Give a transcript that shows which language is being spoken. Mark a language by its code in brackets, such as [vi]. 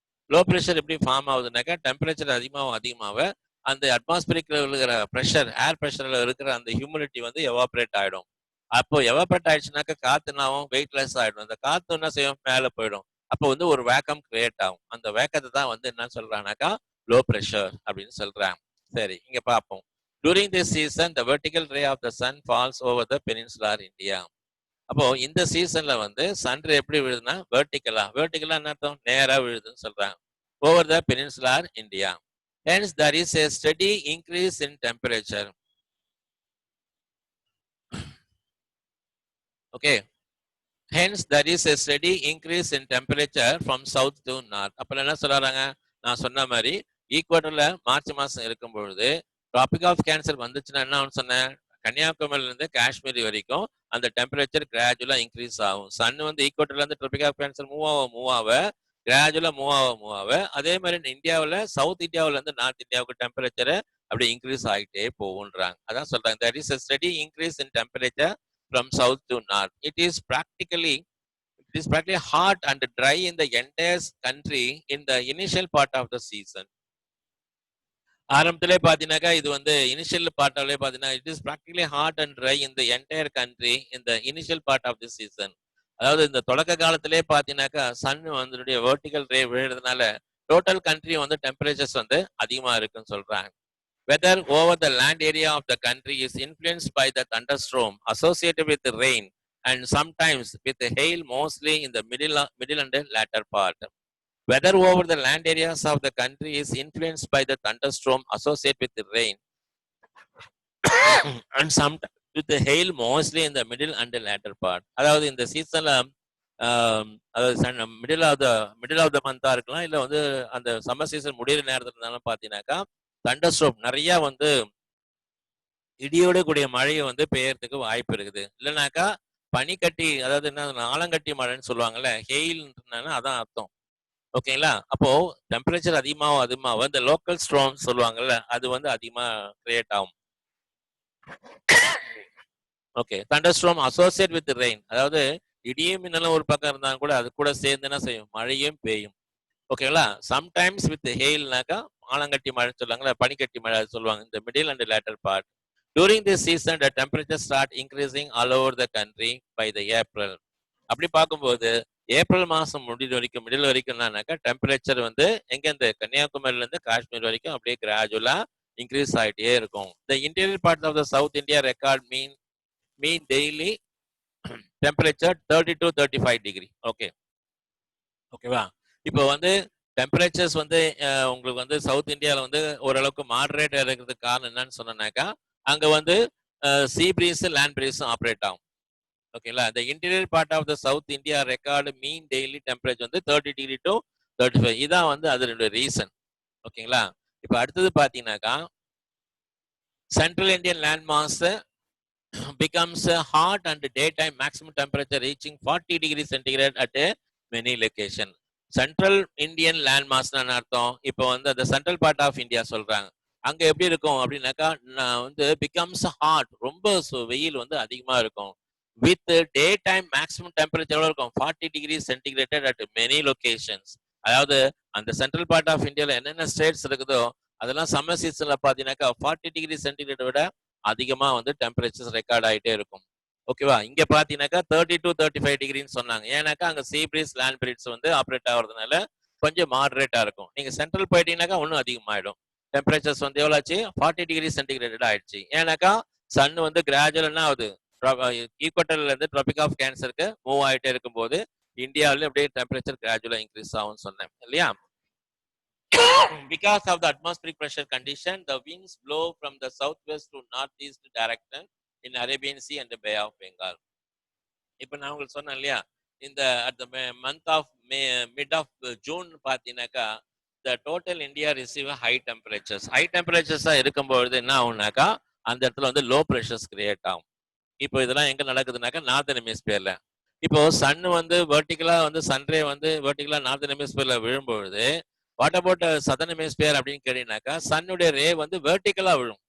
[ta] Low pressure எப்படி form ஆகுதுனாக்கா temperature அதிகமாக அந்த அட்மாஸ்பியரிக்ல இருக்கிற ப்ரெஷர் ஏர் ப்ரெஷர்ல இருக்கிற அந்த ஹியூமிடிட்டி வந்து எவாபரேட் ஆயிடும். அப்போ எவாபரேட் ஆயிடுச்சுனாக்கா காத்து என்ன ஆகும், வெயிட்லெஸ் ஆயிடும். அந்த காத்து என்ன செய்யும், மேல போயிடும். அப்போ வந்து ஒரு வேக்கம் கிரியேட் ஆகும். அந்த வேக்கத்தை தான் வந்து என்ன சொல்றாங்கனாக்கா லோ ப்ரெஷர் அப்படின்னு சொல்றாங்க. சரி, இங்க பார்ப்போம். [en] During this season, the vertical ray of the sun falls over the peninsular India. [ta] அப்போ இந்த சீசன்ல வந்து சன் ரே எப்படி விழுதுன்னா வெர்டிகலா என்ன அர்த்தம், நேரா விழுதுன்னு சொல்றாங்க. [en] Over the peninsular India. Hence, there is a steady increase in temperature. Okay. Hence, there is a steady increase in temperature from south to north. [ta] அப்ப என்ன சொல்றாங்க, நான் சொன்ன மாதிரி ஈக்குவட்டர்ல மார்ச் மாசம் இருக்கும் பொழுது ட்ராபிக் ஆஃப் கேன்சர் வந்துச்சுன்னா என்ன சொன்னேன், கன்னியாகுமரியில இருந்து காஷ்மீர் வரைக்கும் அந்த டெம்பரேச்சர் கிராஜுவலா இன்க்ரீஸ் ஆகும். சன் வந்து ஈக்குவட்டர்ல இருந்து ட்ராபிக் ஆஃப் கேன்சர் மூவ் ஆக கிராஜுவலா மூவ் ஆக அதே மாதிரி இந்தியாவில் சவுத் இந்தியாவில இருந்து நார்த் இந்தியாவுக்கு டெம்பரேச்சர் அப்படி இன்க்ரீஸ் ஆகிட்டே போகுன்றாங்க. அதான் சொல்றாங்க, [en] there is a steady increase in temperature from south to north. It is practically hot and dry in the entire country in the initial part of the season. [ta] ஆரம்பத்திலே பாத்தீங்கன்னாக்கா இது வந்து [en] Initial பார்ட்டாலே பாத்தீங்கன்னா it is practically hot and dry in the entire country in the initial part of the season. [ta] அதாவது இந்த தொடக்க காலத்திலே பாத்தீங்கன்னாக்கா சன் வந்து வெர்டிகல் ரே விழுறதுனால டோட்டல் கண்ட்ரி வந்து டெம்பரேச்சர்ஸ் வந்து அதிகமா இருக்குன்னு சொல்றாங்க. [en] Weather over the land area of the country is influenced by the thunderstorm associated with the rain and sometimes with the hail, mostly in the middle and latter part. Weather over the land areas of the country is influenced by the thunderstorm associated with the rain and sometimes with the hail, mostly in the middle and the latter part. [ta] அதாவது இந்த சீசன்ல அதாவது middle of the மந்தா இருக்கலாம், இல்ல வந்து அந்த summer season முடிகிற நேரத்துல இருந்தாலும் பாத்தீங்கன்னாக்கா தண்டர்ஸ்டோம் நிறைய வந்து இடியோட கூடிய மழையை வந்து பெய்யறதுக்கு வாய்ப்பு இருக்குது. இல்லைனாக்கா பனிக்கட்டி, அதாவது என்ன ஆலங்கட்டி மழைன்னு சொல்லுவாங்கல்ல, ஹெயில்னா அதான் அர்த்தம். ஓகேங்களா? அப்போ டெம்பரேச்சர் அதிகமாகும் இந்த லோக்கல் ஸ்ட்ராம் சொல்லுவாங்கல்ல, அது வந்து அதிகமா கிரியேட் ஆகும். ஓகே, தண்டர்ஸ்டார்ம் அசோசியேட் வித் ரெயின், அதாவது இடியும் மின்னலும் ஒரு பக்கம் இருந்தாலும் கூட அது கூட சேர்ந்து என்ன செய்யும், மழையும் பெய்யும். ஓகேங்களா? சம்டைம்ஸ் வித் ஹெயில்னாக்கா ஆலங்கட்டி மழை சொல்லுவாங்கல்ல, பனிக்கட்டி மழை சொல்லுவாங்க. இந்த middle and later part. [en] During this season, the temperature start increasing all over the country by the April. [ta] அப்படி பார்க்கும்போது ஏப்ரல் மாசம் மிடில் வரைக்கும் என்னன்னாக்கா டெம்பரேச்சர் வந்து எங்க இந்த கன்னியாகுமரியில இருந்து காஷ்மீர் வரைக்கும் அப்படியே கிராஜுவலா இன்க்ரீஸ் ஆகிட்டே இருக்கும். [en] The interior part of the South India record mean daily temperature 30 to 35 degree. [ta] ஓகேவா? இப்போ வந்து டெம்பரேச்சர்ஸ் வந்து உங்களுக்கு வந்து சவுத் இந்தியாவில் வந்து ஓரளவுக்கு மாடரேட் இருக்கிறதுக்கு காரணம் என்னன்னு சொன்னாக்கா அங்க வந்து சீ பிரீஸ் லேண்ட் பிரீஸும் ஆப்ரேட் ஆகும். ஓகேங்களா? [en] இந்த interior part of the South India record mean daily temperature வந்து 30 degree to 35. [ta] இதான் வந்து அதனுடைய ரீசன். ஓகேங்களா? இப்போ அடுத்தது பாத்தீங்கன்னாக்கா [en] Central Indian landmass becomes hot and daytime maximum temperature reaching 40 degrees centigrade at many location. [ta] Central Indian land மாஸ்ன்னு அர்த்தம். இப்போ வந்து அந்த சென்ட்ரல் பார்ட் ஆஃப் இந்தியா சொல்றாங்க. அங்க எப்படி இருக்கும் அப்படின்னாக்கா நான் வந்து பிகம்ஸ் ஹாட், ரொம்ப வெயில் வந்து அதிகமா இருக்கும். [en] with daytime maximum temperature [ta] எவ்வளவு இருக்கும்? [en] 40 degree centigrade at many locations. [ta] அதாவது அந்த சென்ட்ரல் பார்ட் ஆஃப் இந்தியால என்னென்ன ஸ்டேட்ஸ் இருக்குதோ அதெல்லாம் சம்மர் சீசன்ல பாத்தீங்கன்னாக்கா 40 டிகிரி சென்டிகிரேட் விட அதிகமா வந்து டெம்பரேச்சர்ஸ் ரெக்கார்ட் ஆயிட்டே இருக்கும். ஓகேவா? இங்க பாத்தீங்கன்னாக்கா 30 to 35 டிகிரின்னு சொன்னாங்க. ஏன்னாக்கா அங்க சீ பிரீஸ் லேண்ட் பிரீஸ் வந்து ஆப்ரேட் ஆகுறதுனால கொஞ்சம் மாடரேட்டா இருக்கும். நீங்க சென்ட்ரல் போயிட்டீங்கன்னாக்கா இன்னும் அதிகமாயிடும். டெம்பரேச்சர்ஸ் வந்து எவ்வளவு ஆச்சு? 40 டிகிரி சென்டிகிரேட் ஆயிடுச்சு. ஏன்னாக்கா சன் வந்து கிராஜுவல் என்ன ஆகுது? ஈக்குவட்டர்ல இருந்து ட்ராபிக் ஆஃப் கேன்சருக்கு மூவ் ஆயிட்டே இருக்கும்போது இந்தியாவில அப்படியே டெம்பரேச்சர் கிராஜுவலா இன்க்ரீஸ் ஆகும்னு சொன்னேன் இல்லையா? [en] Because of the atmospheric pressure condition, the winds blow from the southwest to northeast direction in Arabian Sea and the Bay of Bengal. [ta] இப்போ நான் உங்களுக்கு சொன்னேன் இல்லையா, இந்த [en] at the month of May mid of June [ta] பார்த்தீங்கன்னாக்கா [en] The total India receive high temperatures. [ta] High டெம்பரேச்சர்ஸாக இருக்கும்பொழுது என்ன ஆகும்னாக்கா அந்த இடத்துல வந்து லோ ப்ரெஷர்ஸ் கிரியேட் ஆகும். இப்போ இதெல்லாம் எங்க நடக்குதுனாக்கா நார்தன் ஹெமிஸ்பியர்ல. இப்போ சன் வந்து வெர்டிகலா வந்து சன்ரே வந்து வெர்டிகலா northern ஹெமிஸ்பியர்ல விழும்பொழுது [en] what about southern hemisphere [ta] அப்படின்னு கேட்டீங்கன்னாக்கா சன்னுடைய ரே வந்து வெர்டிகலா விழும்.